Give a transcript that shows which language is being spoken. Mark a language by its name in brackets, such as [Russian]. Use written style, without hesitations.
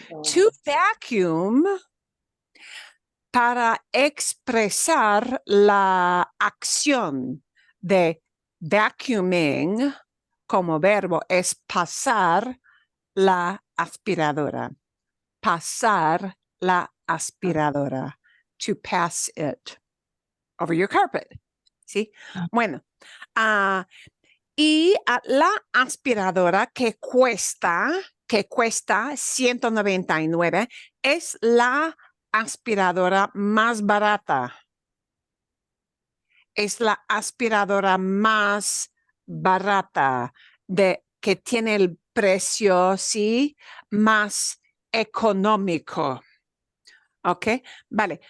[English] To vacuum, [Spanish] para expresar la acción de vacuuming como verbo, es pasar la aspiradora. Pasar la aspiradora. [English] To pass it over your carpet. [Spanish] ¿Sí? Bueno, y la aspiradora que cuesta 199 es la aspiradora más barata. Es la aspiradora más barata que tiene el precio, sí, más económico. ¿Ok? Vale.